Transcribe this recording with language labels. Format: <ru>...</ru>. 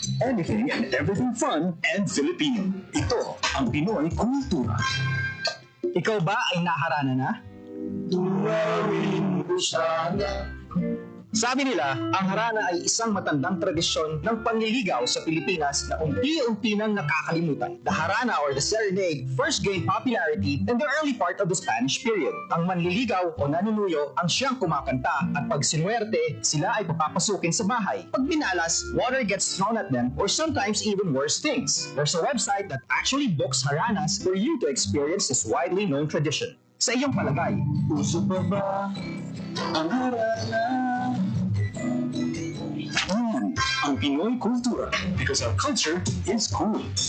<en>Anything and everything fun and Filipino.</en> <tl>Ito ang Pinoy kultura. Ikaw ba ay naharana na? Sabi nila, ang harana ay isang matandang tradisyon ng panliligaw sa Pilipinas na unti-unti nang nakakalimutan.</tl> <en>The harana or the serenade first gained popularity in the early part of the Spanish period.</en> <tl>Ang manliligaw o nanunuyo ang siyang kumakanta at pag sinuwerte, sila ay papapasukin sa bahay. Pag binalas,</tl> <en>water gets thrown at them or sometimes even worse things. There's a website that actually books haranas for you to experience this widely known tradition.</en> <tl>Sa iyong palagay, uso pa ba ang harana? Yan ang Pinoy kultura</tl> <en>because our culture is cool.</en>